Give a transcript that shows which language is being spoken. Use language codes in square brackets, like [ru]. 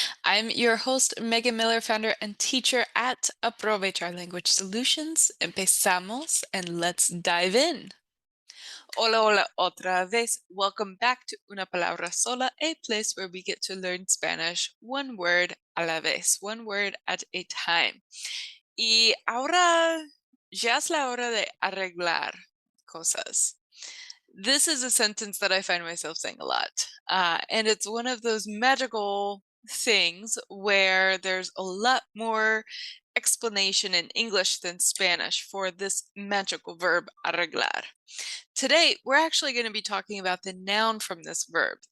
[en] I'm your host, Megan Miller, founder and teacher at Aprovechar Language Solutions. [es] Empezamos [en] and let's dive in. [es] Hola, hola, otra vez. [en] Welcome back to Una Palabra Sola, a place where we get to learn Spanish one word [es] a la vez, [en] one word at a time. [es] Y ahora ya es la hora de arreglar cosas. [en] This is a sentence that I find myself saying a lot. And it's one of those magical things where there's a lot more explanation in English than Spanish for this magical verb arreglar. Today, we're actually going to be talking about the noun from this verb.